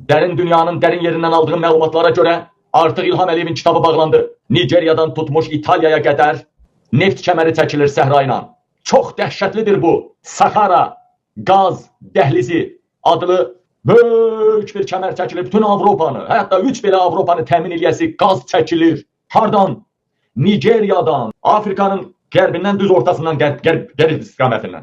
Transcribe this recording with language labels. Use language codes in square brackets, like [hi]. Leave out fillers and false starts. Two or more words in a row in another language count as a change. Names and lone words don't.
[az] Derin dünyanın derin yerinden aldığım məlumatlara göre artık İlham Əliyevin kitabı bağlandı. Nigeriyadan tutmuş İtalya'ya kadar neft kəməri çəkilir səhrayla. Çox dəhşətlidir bu. Sahara gaz dəhlizi adlı böyük bir kəmər çəkilir. Bütün Avropanı, hətta 3 belə Avropanı təmin eləyəsi gaz çəkilir. Hardan? Nigeriyadan, Afrikanın qərbindən düz ortasından qərb istiqamətindən.